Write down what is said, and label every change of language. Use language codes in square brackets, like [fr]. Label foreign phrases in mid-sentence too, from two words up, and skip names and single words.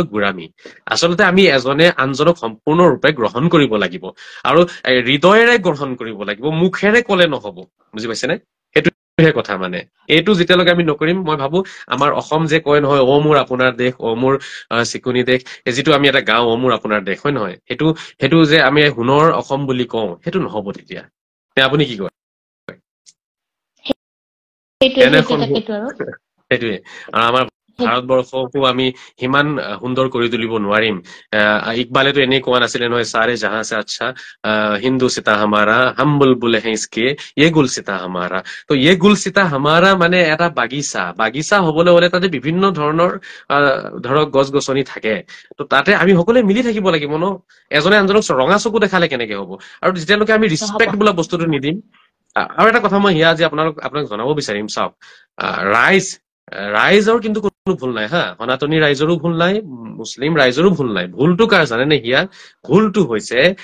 [as] গোড়ামী আচলতে আমি এজনে আনজনক সম্পূৰ্ণৰূপে গ্ৰহণ কৰিব লাগিব আৰু হৃদয়েৰে গ্ৰহণ কৰিব লাগিব মুখেৰে কলে নহব বুজি পাইছেনে সেইটো কথা মানে এইটো যেতিয়ালৈকে আমি নকৰিম মই ভাবো আমাৰ অসম যে কয় নহয় অ মোৰ আপোনাৰ দেশ অ মোৰ চিকুনি দেশ এই যিটো আমি এটা গাঁও অ মোৰ আপোনাৰ দেশ হয় নহয় সেইটো যে আমি সোণৰ অসম বুলি কওঁ সেইটো নহব তেতিয়া আপুনি কি কয় এনেখন তাকেইটো আৰু সেইটোৱে আৰু আমাৰ ভাৰতবৰ্ষকো আমি সিমান সুন্দৰ কৰি তুলিব নোৱাৰিম ইকবালেতো এনেই কোৱা নাছিলে নহয় [ur] سارے جہاں سے اچھا ہندوستاں ہمارا ہم بلبل ہے اس کے یہ گلستاں ہمارا [as] তো [ur] یہ گلستاں ہمارا [as] মানে এটা বাগিচা হবলৈ হলে তাতে বিভিন্ন ধৰণৰ ধৰক গছ গছনি থাকে তো তাতে আমি সকলোৱে মিলি থাকিব লাগিব ন এজনে আনজনক ৰঙা চকু দেখালে কেনেকে হ'ব আৰু যেতিয়ালৈকে আমি নহ'ব ৰিসপেক্ট বোলা বস্তুটো নিদিম আৰু এটা কথা মই হিয়া আজি আপোনাক জনাব বিচাৰিম চাওক ৰাইজৰ কিন্তু কোনো ভুল নাই হা সনাতনী ৰাইজৰো ভুল নাই মুছলিম ৰাইজৰো ভুল নাই ভুলটো কাৰ জানে নে হিয়া ভুলটো হৈছে